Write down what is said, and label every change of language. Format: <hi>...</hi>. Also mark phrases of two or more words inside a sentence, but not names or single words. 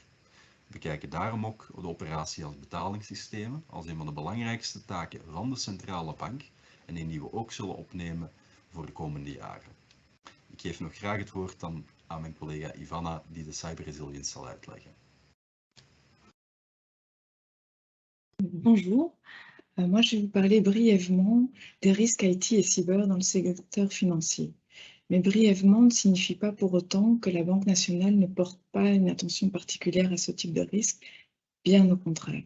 <nl>We bekijken daarom ook de operatie als betalingssystemen als een van de belangrijkste taken van de centrale bank en een die we ook zullen opnemen voor de komende jaren. Ik geef nog graag het woord dan aan mijn collega Ivana die de</nl> <en>cyber resilience</en> <nl>zal uitleggen.</nl> <fr>Bonjour, moi je vais vous parler brièvement des risques IT et cyber dans le secteur financier. Mais brièvement ne signifie pas pour autant que la Banque nationale ne porte pas une attention particulière à ce type de risque, bien au contraire.</fr>